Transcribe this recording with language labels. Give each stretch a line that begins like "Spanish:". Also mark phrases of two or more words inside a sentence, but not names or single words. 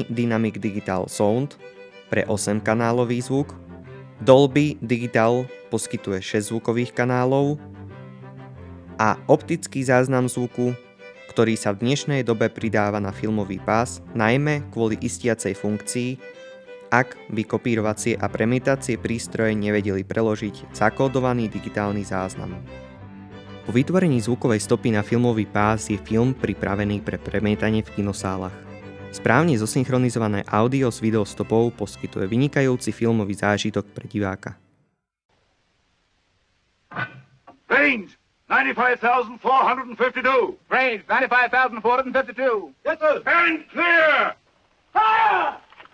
Slovak: Dynamic Digital Sound pre 8-kanálový zvuk, Dolby Digital poskytuje 6 zvukových kanálov a optický záznam zvuku, ktorý sa v dnešnej dobe pridáva na filmový pás, najmä kvôli istiacej funkcii, ak by kopírovacie a premietacie prístroje nevedeli preložiť zakódovaný digitálny záznam. Po vytvorení zvukovej stopy na filmový pás je film pripravený pre premietanie v kinosálach. Správne zosynchronizované audio s videostopou poskytuje vynikajúci filmový zážitok pre diváka.
English: Range 95,452. Range 95,452. Yes, sir. And clear. Fire!